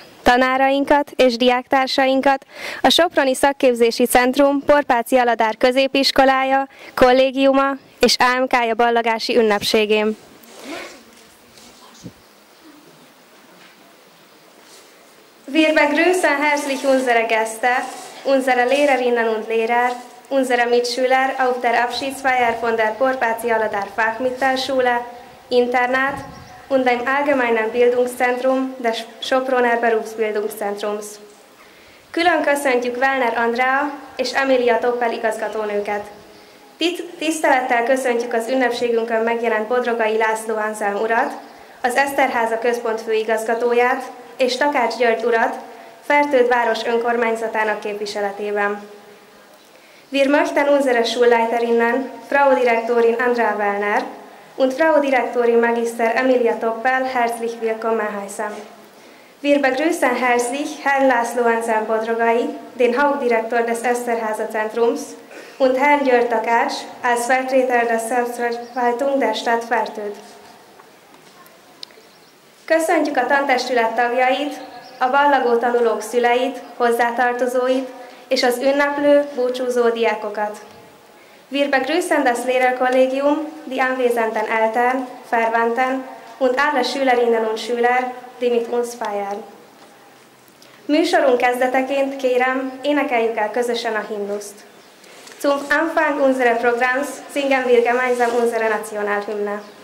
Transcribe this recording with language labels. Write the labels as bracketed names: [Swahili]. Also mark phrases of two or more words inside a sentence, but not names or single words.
[Hungarian] tanárainkat és diáktársainkat a Soproni Szakképzési Centrum Porpáci Aladár Középiskolája, Kollégiuma és AMK-ja ballagási ünnepségén. [German] Wir begrüßen herzlich unsere Gäste, unsere Lehrerinnen und Lehrer, unsere Mitschüler auf der Abschiedsfeier von der Porpáci Aladár Fachmittelschule, Internat und dem Allgemeinen Bildungszentrum des Soproner Berufsbildungszentrums. [Hungarian] Külön köszöntjük Wellner Andrea és Emilia Toppel igazgatónőket. Tisztelettel köszöntjük az ünnepségünkön megjelent Bodrogai László Anselm urat, az Eszterháza Központ főigazgatóját és Takács György urat, Fertőd város önkormányzatának képviseletében. [German] Wir möchten unsere Schulleiterinnen, Frau Direktorin Andrea Wellner und Frau Direktorin Magister Emilia Toppel herzlich willkommen heißen. Wir begrüßen herzlich Herrn László Anselm Bodrogai, den Hauptdirektor des Eszterháza Zentrums, und Herrn György Takács als Vertreter der Selbstverwaltung der Stadt Fertőd. [Hungarian] Köszöntjük a tantestület tagjait, a ballagó tanulók szüleit, hozzátartozóit és az ünneplő, búcsúzó diákokat. [German] Wir begrüßen das Lehrerkollegium, die anwesenden Eltern, Verwandten und alle Schülerinnen und Schüler, die mit uns feiern. [Hungarian] Műsorunk kezdeteként kérem, énekeljük el közösen a himnuszt. [German] Zum Anfang unseres Programms singen wir gemeinsam unsere Nationalhymne.